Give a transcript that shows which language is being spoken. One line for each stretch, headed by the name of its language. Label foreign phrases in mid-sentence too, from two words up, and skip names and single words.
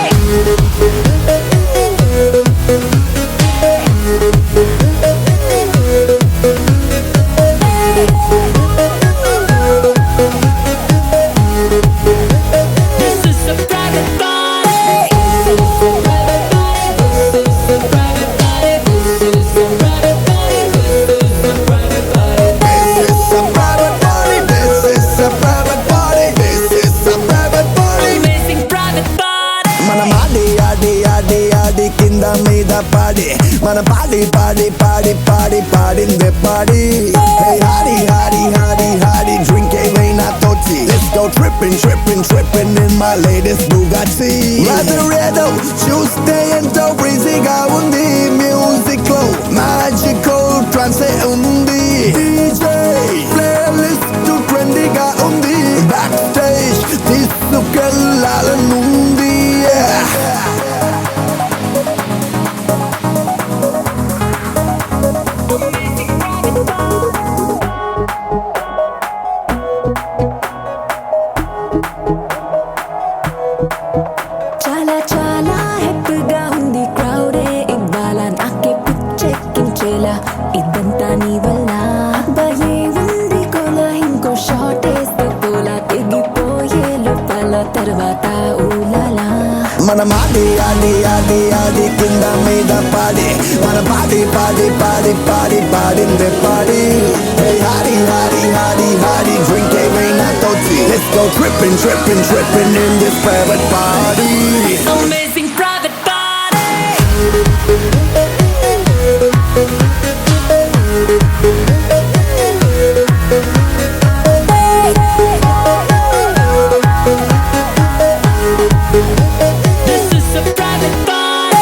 English: This is a private party. This is a private party. This is a private party. This is a private party. Amazing private party. Mana adi adi adi adi kinda mida party. Mana party party party party party in the party. Hey hottie hottie hottie hottie drink a veina tochi. Let's go tripping tripping tripping in my latest Bugatti.
Telugu: Lazaretto Tuesday ఎంతో breezyగా ఉంది music లో
English: magical trance
Telugu: ఉంది
English: DJ playlist
Telugu: trendyగా ఉంది backstage తీసుకెళ్ళాలనుంది yeah. చాలా చాలా హ్యాపీగా ఉంది క్రౌడే ఇవాళ నాకే పిచ్చెక్కించేలా ఇదంతా నీ వల్ల అబ్బాయే ఉంది కోలా ఇంకో షాట్ వేస్తే పోలా తెగిపోయే లోపల తర్వాత ఊలాలా
English: Mana adi adi adi adi kinda mida party. Mana party party party party party in the party. Hey hottie hottie hottie hottie drink a veina tochi. Let's go tripping tripping tripping in this private party. Amazing private party. This is a private party.